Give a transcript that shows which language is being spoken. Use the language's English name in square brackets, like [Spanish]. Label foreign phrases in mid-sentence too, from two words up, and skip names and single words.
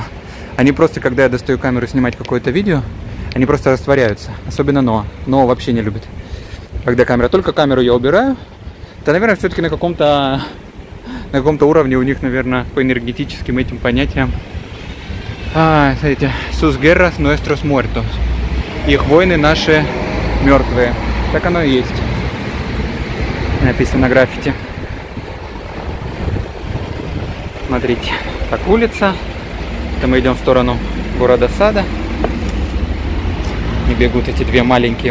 [Russian] Они просто, когда я достаю камеру снимать какое-то видео, они просто растворяются. Особенно Ноа. Ноа вообще не любит. Когда камера, только камеру я убираю, то, наверное, все-таки на каком-то уровне у них, наверное, по энергетическим этим понятиям. Смотрите, [Spanish] sus guerras nuestros muertos. [Russian] Их войны наши мертвые. Так оно и есть. Написано на граффити. Смотрите, так улица. Это мы идем в сторону города Сада. И бегут эти две маленькие.